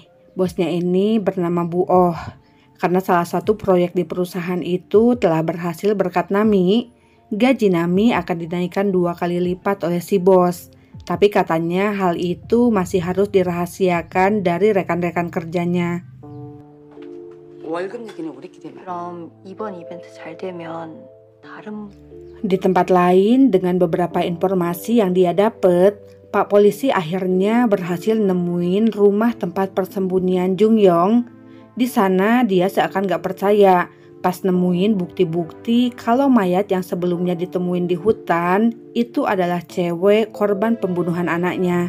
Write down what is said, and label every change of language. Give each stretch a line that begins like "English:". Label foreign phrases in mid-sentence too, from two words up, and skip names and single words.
Indonesian: Bosnya ini bernama Bu Oh. Karena salah satu proyek di perusahaan itu telah berhasil berkat Nami, gaji Nami akan dinaikkan 2 kali lipat oleh si bos. Tapi katanya hal itu masih harus dirahasiakan dari rekan-rekan kerjanya.
Korean: 월급 얘기는 우리끼리만. 그럼 이번 이벤트 잘 되면 다른
Indonesian: Di tempat lain, dengan beberapa informasi yang dia dapat, Pak Polisi akhirnya berhasil nemuin rumah tempat persembunyian Jungyong. Di sana dia seakan gak percaya pas nemuin bukti-bukti kalau mayat yang sebelumnya ditemuin di hutan itu adalah cewek korban pembunuhan anaknya.